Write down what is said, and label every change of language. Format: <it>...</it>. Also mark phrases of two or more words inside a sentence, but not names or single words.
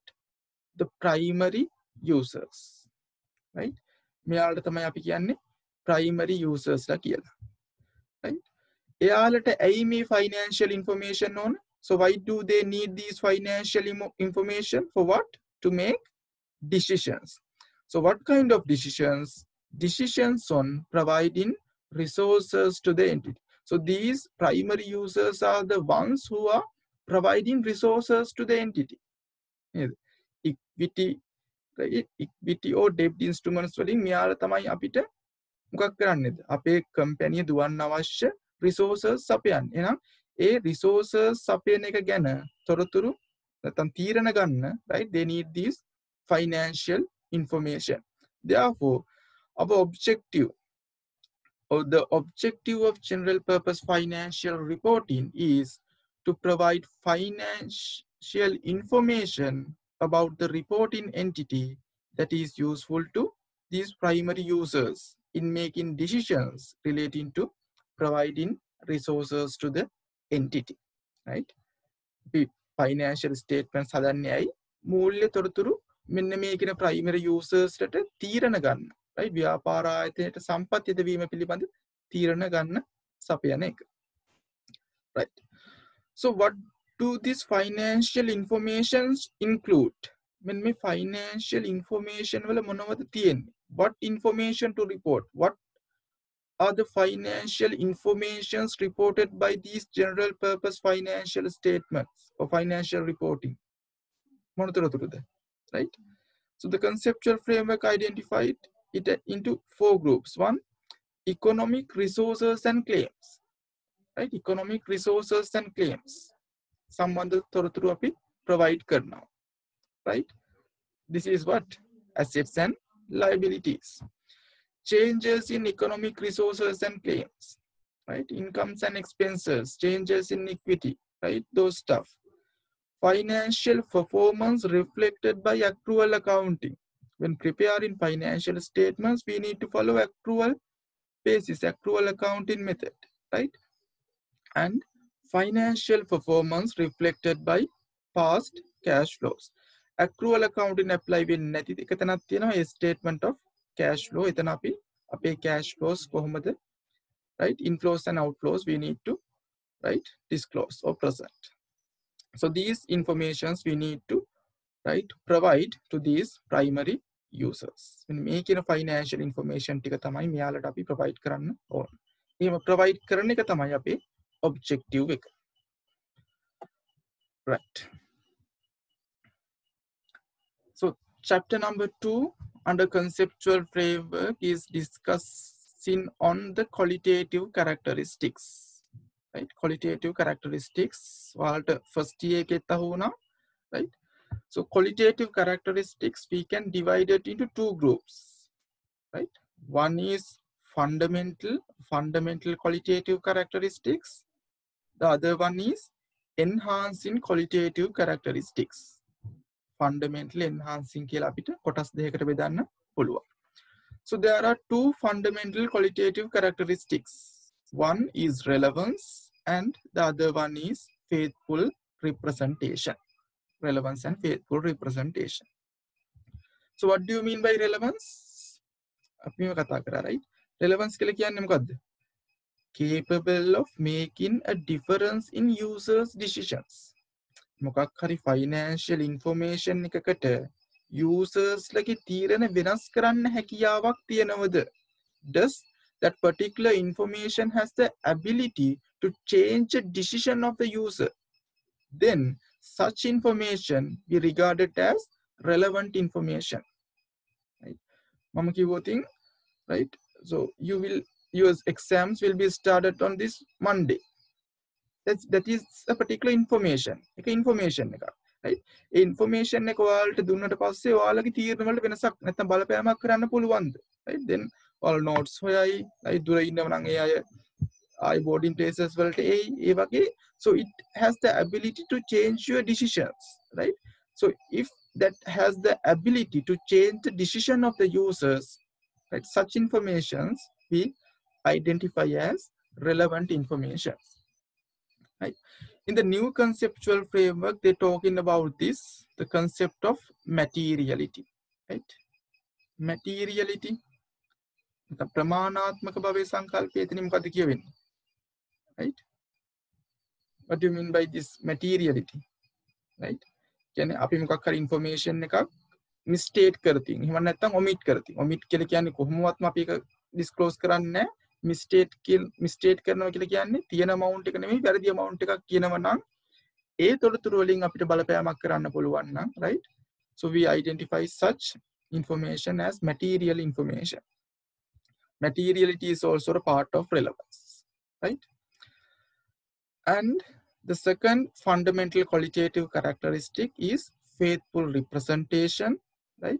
<en>The primary users, right?</en> <si>මෙයාලට තමයි අපි කියන්නේ</si> <en>primary users</en> <si>ලා කියලා, right? එයාලට ඇයි මේ</si> <en>financial information</en> <si>ඕන?</si> <en>So why do they need these financial information? For what? To make decisions. So what kind of decisions? Decisions on providing resources to the entity. So these primary users are the ones who are providing resources to the entity. Equity, right? Equity or debt instruments</en> <si>වලින් මෙයාලා තමයි අපිට මොකක් කරන්නේද? අපේ කම්පැනි දුවන්න අවශ්‍ය resources සපයන්න. එහෙනම් ඒ resources සපයන එක ගැන තොරතුරු නැත්නම් තීරණ ගන්න,</si> <en>right? They need this financial information. Therefore, our objective or the objective of general purpose financial reporting is to provide financial information about the reporting entity that is useful to these primary users in making decisions relating to providing resources to the entity, right?</en> <si>Financial statements හදන්නේ ඇයි? මූල්‍ය තොරතුරු මෙන්න මේ කියන</si> <en>primary users</en> <si>ට තීරණ ගන්න, right? ව්‍යාපාර ආයතනයට සම්පත් යොදවීම පිළිබඳ තීරණ ගන්න සපයන එක,</si> <en>right? So what do these financial informations include?</en> <si>මෙන්න මේ</si> <en>financial information</en> <si>වල මොනවද තියෙන්නේ?</si> <en>What information to report? What are the financial informations reported by these general purpose financial statements or financial reporting? Right? So the conceptual framework identified it into 4 groups. 1, economic resources and claims, right? Economic resources and claims.</en> <si>Sambandha තොරතුරු අපි provide කරනවා,</si> <en>right? This is what? Assets and liabilities. Changes in economic resources and claims, right? Incomes and expenses, changes in equity, right? Those stuff. Financial performance reflected by accrual accounting. When preparing financial statements, we need to follow accrual basis, accrual accounting method, right? And financial performance reflected by past cash flows. Accrual accounting apply</en> <si>වෙන්නේ නැති එක තැනක් තියෙනවා,</si> <en>a statement of cash flow.</en> <si>එතන අපි අපේ</si> <en>cash flows</en> <si>කොහොමද, right?</si> <en>Inflows and outflows we need to, right, disclose or present. So these informations we need to, right, provide to these primary users. When making a financial information</en> <si>ටික තමයි මෙයාලට අපි provide කරන්න ඕන. එහෙම provide කරන එක තමයි අපේ objective එක.</si> <en>Right. So chapter number 2 under conceptual framework is discussing on the qualitative characteristics, right? Qualitative characteristics.</en> <si>Walter</si> <en>first year</en> <si>එකෙත් අහුණා,</si> <en>right? So qualitative characteristics we can divide it into 2 groups, right? One is fundamental qualitative characteristics. The other one is enhancing qualitative characteristics. Fundamental, enhancing</en> <si>කියලා අපිට කොටස් දෙකකට බෙදන්න පුළුවන්.</si> <en>So there are 2 fundamental qualitative characteristics. One is relevance and the other one is faithful representation. Relevance and faithful representation. So what do you mean by relevance?</en> <si>අපි මේ කතා කරා,</si> <en>right? Relevance</en> <si>කියලා කියන්නේ මොකද්ද?</si> <en>Capable of making a difference in users decisions.</en> <si>මොකක් හරි</si> <en>financial information</en> <si>එකකට users ලගේ තීරණ වෙනස් කරන්න හැකියාවක් තියනවද?</si> <en>Does that particular information has the ability to change the decision of the user? Then such information be regarded as relevant information, right?</en> <si>මම කිව්වොත්, right?</si> <en>So your exams will be started on this Monday. That is a particular information.</en> <si>Information එක, right? ඒ information එක ඔයාලට දුන්නට පස්සේ ඔයාලගේ තීරණ වලට වෙනසක් නැත්නම් බලපෑමක් කරන්න පුළුවන්ද?</si> <en>Right? Then all notes</en> <si>හොයයි, right? දුර ඉන්නව නම් ඒ අය</si> <en>boarding places</en> <si>වලට ඒ වගේ.</si> <en>So it has the ability to change your decisions, right? So if that has the ability to change the decision of the users, right? Such informations we identify as relevant information, right? In the new conceptual framework, they're talking about this, the concept of materiality, right? Materiality.</en> <si>ප්‍රමාණාත්මක භවයේ සංකල්පය එතනින් මොකද්ද කියවෙන්නේ?</si> <en>Right? What do you mean by this materiality? Right?</en> <si>කියන්නේ අපි මොකක් හරි information එකක් misstate කරතින්. එහෙම නැත්නම් omit කරතින්. Omit කියලා කියන්නේ කොහොමවත්ම අපි ඒක disclose කරන්නේ නැහැ. Misstate කරනවා කියලා කියන්නේ තියෙන amount එක නෙමෙයි වැරදි amount එකක් කියනවා නම් ඒ තොරතුරු වලින් අපිට බලපෑමක් කරන්න පුළුවන් නම්,</si> <en>right? So we identify such information as material information. Materiality is also a part of relevance, right? And the second fundamental qualitative characteristic is faithful representation, right?</en>